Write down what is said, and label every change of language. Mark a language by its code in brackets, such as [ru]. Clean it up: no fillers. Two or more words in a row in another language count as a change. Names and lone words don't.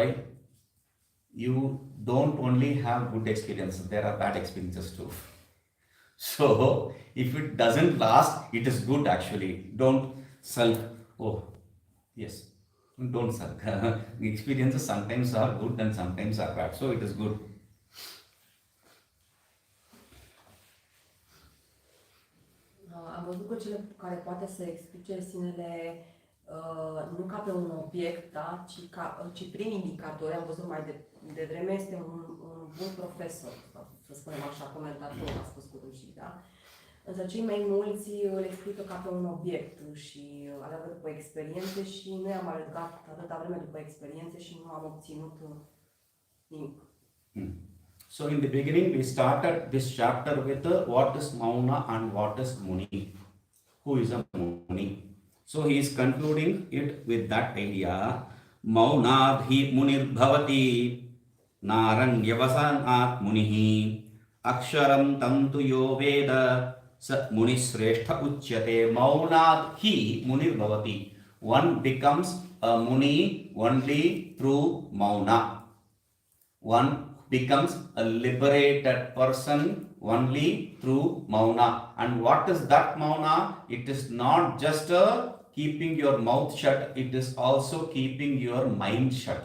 [en] You don't only have good experiences, there are bad experiences too. So if it doesn't last, it is good actually. Don't sulk. Oh yes, don't sulk. The experiences sometimes are good and sometimes are bad, so it is good. [ro] Am văzut că cel care poate să explice sinele nu ca pe un obiect, da, ci prin indicatori, am văzut mai devreme, este un bun profesor, să spunem așa, comentator, a spus cu rușii, da? Însă cei mai mulți îl explică ca pe un obiect și aleargă după experiențe și noi am alergat atâta vreme după experiențe și nu am obținut nimic. [en] So in the beginning we started this chapter with what is Mauna and what is Muni. Who is a Muni? So he is concluding it with that idea. [sa] मौनाद्धि मुनिर् भवति नारण्यवासनात् मुनिः अक्षरं तं तु यो वेद स मुनि श्रेष्ठ उच्यते. मौनाद्धि मुनिर् भवति. [en] One becomes a muni only through Mauna. One becomes a liberated person only through Mauna. And what is that Mauna? It is not just keeping your mouth shut, it is also keeping your mind shut.